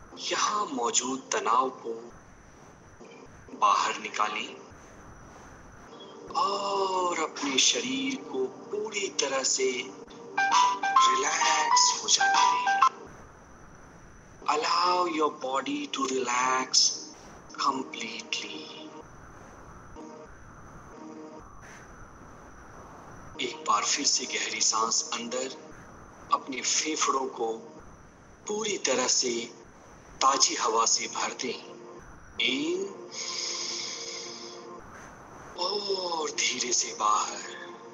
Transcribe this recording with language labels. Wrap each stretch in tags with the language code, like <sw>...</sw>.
<hi>यहाँ मौजूद तनाव को बाहर निकालें और अपने शरीर को पूरी तरह से रिलैक्स हो जाने दें।</hi> <en>Allow your body to relax completely.</en> <hi>एक बार फिर से गहरी सांस अंदर अपने फेफड़ों को पूरी तरह से ताजी हवा से भर दें। इन और धीरे से बाहर।</hi>